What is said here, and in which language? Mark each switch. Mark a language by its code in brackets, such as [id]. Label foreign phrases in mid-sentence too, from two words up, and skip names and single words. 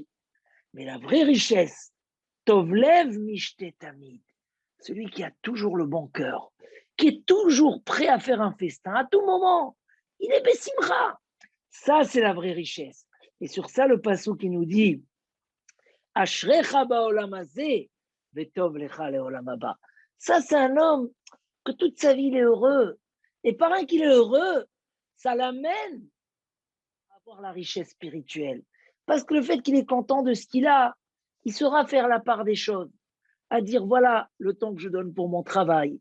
[fr] Mais la vraie richesse, [he] טוב לב משתה תמיד, [fr] celui qui a toujours le bon cœur, qui est toujours prêt à faire un festin à tout moment. Il est Bessimra. Ça, c'est la vraie richesse. Et sur ça, le passou qui nous dit [he] אשריך בעולם הזה, וטוב לך לעולם הבא. [fr] Ça, c'est un homme que toute sa vie, il est heureux. Et par un qu'il est heureux, ça l'amène à avoir la richesse spirituelle. Parce que le fait qu'il est content de ce qu'il a, il saura faire la part des choses. À dire, voilà le temps que je donne pour mon travail.